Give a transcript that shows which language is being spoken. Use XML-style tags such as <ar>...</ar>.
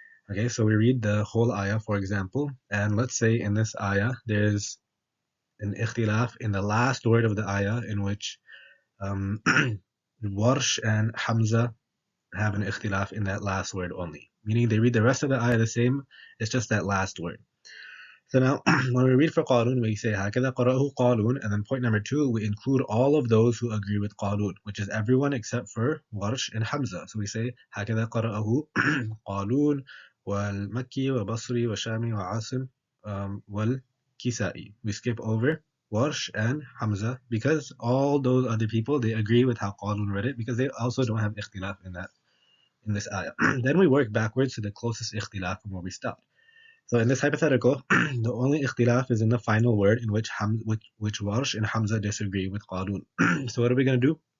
<en>Okay, so we read the whole ayah, for example, and let's say in this ayah, there's an ikhtilaf in the last word of the ayah, in which Warsh and Hamza have an ikhtilaf in that last word only. Meaning they read the rest of the ayah the same, it's just that last word. So now, when we read for qalun, we say</en> <ar>هَكَذَا قَرَأَهُ</ar> <en>qalun, and then point number 2, we include all of those who agree with qalun, which is everyone except for Warsh and Hamza. So we say</en> <ar>هَكَذَا قَرَأَهُ qalun وَالْمَكِّي وَبَصْري وَشَامي وَعَاصِم وَالْكِسَائي.</ar> <en>We skip over Warsh and Hamza because all those other people, they agree with how qalun read it, because they also don't have ikhtilaf in this ayah. Then we work backwards to the closest ikhtilaf from where we stopped. So in this hypothetical, the only ikhtilaf is in the final word, in which Warsh and Hamza disagree with qalun. So what are we going to do?</en>